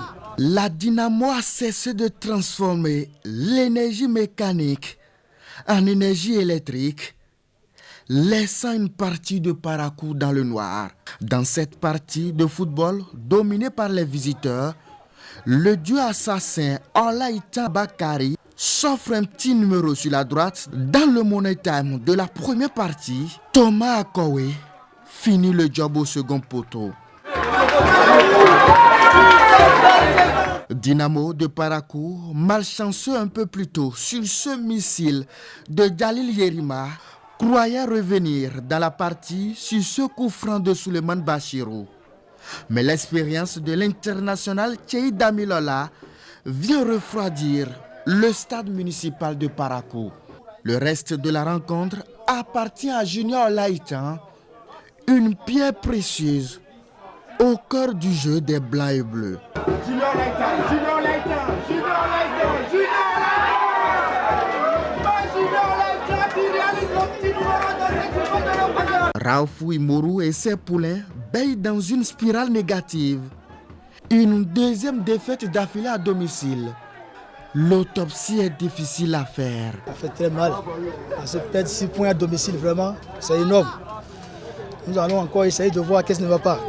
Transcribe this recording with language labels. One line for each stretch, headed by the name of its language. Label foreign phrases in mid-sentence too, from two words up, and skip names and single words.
French: La Dynamo a cessé de transformer l'énergie mécanique en énergie électrique, laissant une partie de Parakou dans le noir. Dans cette partie de football dominée par les visiteurs, le dieu assassin Olaïta Bakari s'offre un petit numéro sur la droite. Dans le money time de la première partie, Thomas Akowe finit le job au second poteau. Dynamo de Parakou, malchanceux un peu plus tôt sur ce missile de Jalil Yerima, croyait revenir dans la partie sur ce coup franc de Suleiman Bachirou. Mais l'expérience de l'international Tchei Damilola vient refroidir le stade municipal de Parakou. Le reste de la rencontre appartient à Junior Laïtan, une pierre précieuse au cœur du jeu des Blancs et Bleus. Junior Laïtan, Junior Laïtan, Junior Laïtan, Junior Laïtan. Raoufou Imourou et ses poulains baillent dans une spirale négative. Une deuxième défaite d'affilée à domicile. L'autopsie est difficile à faire. Ça fait très mal. Parce que perdre 6 points à domicile, vraiment, c'est énorme. Nous allons encore essayer de voir qu'est-ce qui ne va pas.